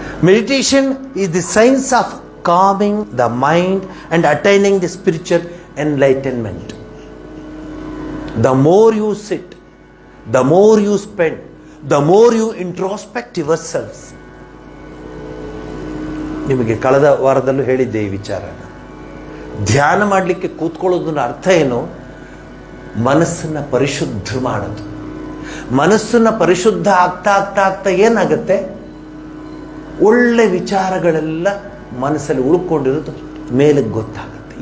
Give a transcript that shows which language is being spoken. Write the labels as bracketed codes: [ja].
[en] Meditation is the science of calming the mind and attaining the spiritual enlightenment. The more you sit, the more you spend, the more you introspect yourselves. [kn] ನಿಮಗೆ ಕಳೆದ ವಾರದಲ್ಲೂ ಹೇಳಿದ್ದೆ ಈ ವಿಚಾರನ. ಧ್ಯಾನ ಮಾಡಲಿಕ್ಕೆ ಕೂತ್ಕೊಳ್ಳೋದನ್ನ ಅರ್ಥ ಏನು? ಮನಸ್ಸನ್ನ ಪರಿಶುದ್ಧ ಮಾಡೋದು. ಮನಸ್ಸನ್ನ ಪರಿಶುದ್ಧ ಆಗ್ತಾ ಆಗ್ತಾ ಆಗ್ತಾ ಏನಾಗುತ್ತೆ? ಒಳ್ಳೆ ವಿಚಾರಗಳೆಲ್ಲ ಮನಸ್ಸಲ್ಲಿ ಉಳ್ಕೊಂಡಿರೋದು ಮೇಲೆ ಗೊತ್ತಾಗುತ್ತೆ.